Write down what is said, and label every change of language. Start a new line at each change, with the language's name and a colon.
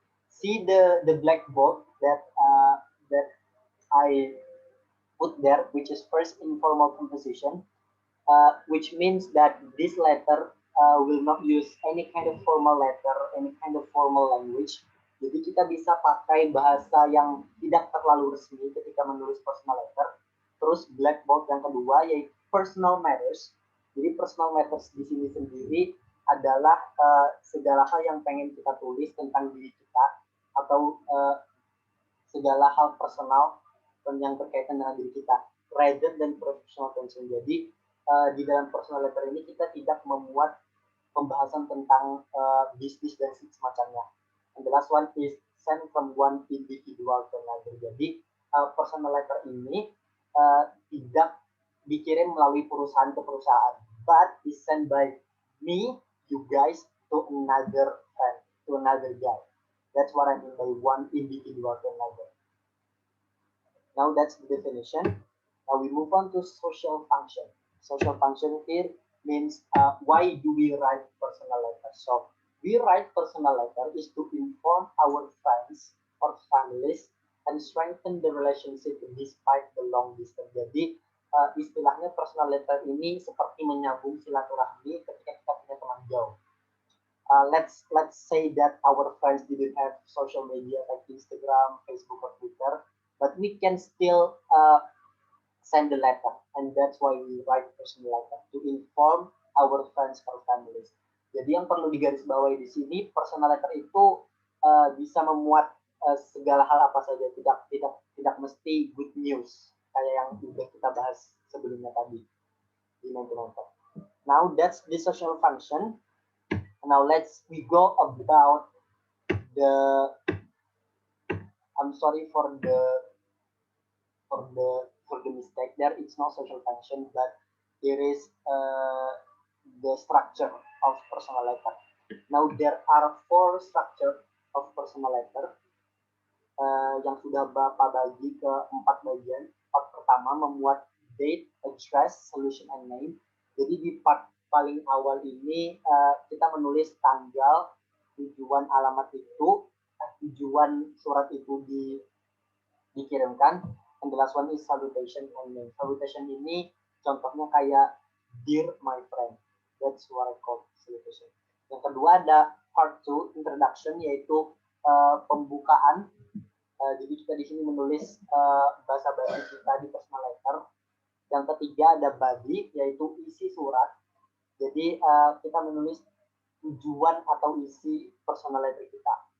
English: See the blackboard that I put there, which is first informal composition, which means that this letter will not use any kind of formal letter, any kind of formal language.
Indonesian: Jadi kita bisa pakai bahasa yang tidak terlalu resmi ketika menulis personal letter. Terus blackboard yang kedua yaitu personal matters. Jadi personal matters di sini sendiri adalah segala hal yang pengen kita tulis tentang diri kita atau segala hal personal yang berkaitan dengan diri kita,
English: rather than professional concern.
Indonesian: Jadi di dalam personal letter ini kita tidak memuat pembahasan tentang bisnis dan semacamnya.
English: And the last one is sent from one individual to another.
Indonesian: Jadi personal letter ini tidak dikirim melalui perusahaan ke perusahaan,
English: but is sent by me, you guys, to another friend, to another guy. That's what I mean by one individual to another. Now that's the definition. Now we move on to social function. Social function here means why do we write personal letters? So we write personal letter is to inform our friends or families and strengthen the relationship despite the long distance.
Indonesian: Jadi istilahnya personal letter ini seperti menyambung silaturahmi ketika kita punya teman jauh.
English: Let's say that our friends didn't have social media like Instagram, Facebook, or Twitter, but we can still send the letter, and that's why we write personal letter to inform our friends or families.
Indonesian: Jadi yang perlu digarisbawahi di sini, personal letter itu bisa memuat segala hal apa saja, tidak mesti good news kayak yang sudah kita bahas sebelumnya tadi di mentor.
English: Now that's the social function. Now we go about the. I'm sorry for the mistake there. It's not social function, but there is the structure of personal letter. Now there are 4 structure of personal letter
Indonesian: yang sudah Bapak bagi ke 4 bagian.
English: Part
Indonesian: pertama memuat
English: date, address, solution, and name.
Indonesian: Jadi di part paling awal ini kita menulis tanggal, tujuan alamat itu, tujuan surat itu dikirimkan.
English: And the last one is salutation and name. Salutation
Indonesian: ini contohnya kayak
English: dear my friend. That's what I call salutation.
Indonesian: Yang kedua ada part 2 introduction, yaitu pembukaan. Jadi kita di sini menulis bahasa basi kita di personal letter. Yang ketiga ada body, yaitu isi surat. Jadi kita menulis tujuan atau isi personal letter kita.